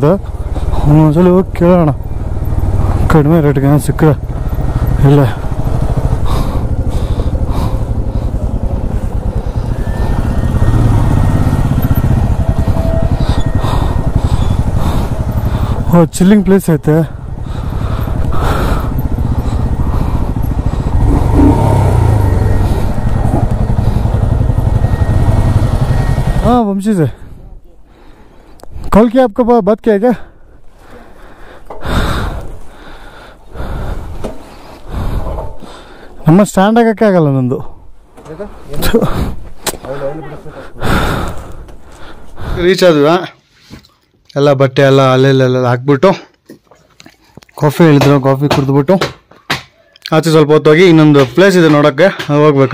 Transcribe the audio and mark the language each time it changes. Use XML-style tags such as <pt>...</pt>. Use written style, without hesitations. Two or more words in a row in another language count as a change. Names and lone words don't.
<kn>ಒಂದ್ಸಲ ಹೋಗಿ ಕೇಳೋಣ, ಕಡಿಮೆ ರೇಟ್ಗೆ ಸಿಕ್ಕರೆ. ಇಲ್ಲ</kn> <en>chilling place</en> <kn>ಐತೆ.</kn> <hi>हाँ वंशी से कॉल किया आपको, बात किया क्या?</hi> <kn>ನಮ್ಮ ಸ್ಟ್ಯಾಂಡ್ ಆಗಕ್ಕೆ ಆಗಲ್ಲ ನಂದು. ರೀಚ್ ಆದ್ವಾ, ಎಲ್ಲ ಬಟ್ಟೆ ಎಲ್ಲ ಅಲ್ಲೆಲ್ಲ ಹಾಕ್ಬಿಟ್ಟು ಕಾಫಿ ಹೇಳಿದ್ರು, ಕಾಫಿ ಕುಡಿದ್ಬಿಟ್ಟು ಆಚೆ ಸ್ವಲ್ಪ ಹೊತ್ತು ಹೋಗಿ ಇನ್ನೊಂದು ಪ್ಲೇಸ್ ಇದೆ ನೋಡೋಕ್ಕೆ, ಹೋಗ್ಬೇಕು.</kn>